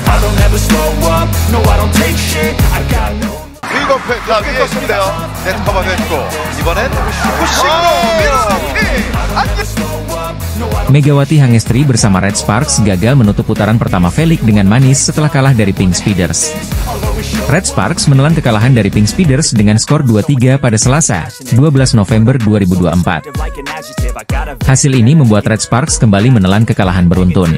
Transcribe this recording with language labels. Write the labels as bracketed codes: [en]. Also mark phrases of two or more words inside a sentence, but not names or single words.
[en] I'll never slow up, no I don't take shit, I got no. [ko] 윙어페 자 위에 있는데요. 네트 커버했고 이번엔 푸싱으로 밀어넣기. [id] Megawati Hangestri bersama Red Sparks gagal menutup putaran pertama Felix dengan manis setelah kalah dari Pink Speeders. Red Sparks menelan kekalahan dari Pink Speeders dengan skor 2-3 pada Selasa, 12 November 2024. Hasil ini membuat Red Sparks kembali menelan kekalahan beruntun.